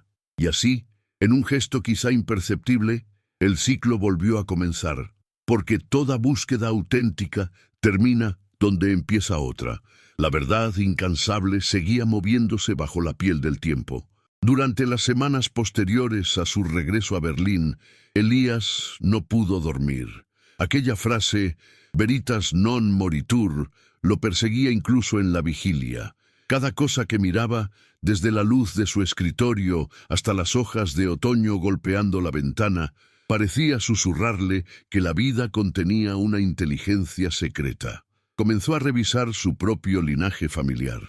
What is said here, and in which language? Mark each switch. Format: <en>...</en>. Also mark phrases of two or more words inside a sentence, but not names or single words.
<es>Y así, en un gesto quizá imperceptible, el ciclo volvió a comenzar, porque toda búsqueda auténtica termina donde empieza otra. La verdad incansable seguía moviéndose bajo la piel del tiempo. Durante las semanas posteriores a su regreso a Berlín, Elías no pudo dormir. Aquella frase,</es> <la>veritas non moritur,</la> <es>lo perseguía incluso en la vigilia. Cada cosa que miraba, desde la luz de su escritorio hasta las hojas de otoño golpeando la ventana, parecía susurrarle que la vida contenía una inteligencia secreta. Comenzó a revisar su propio linaje familiar.</es>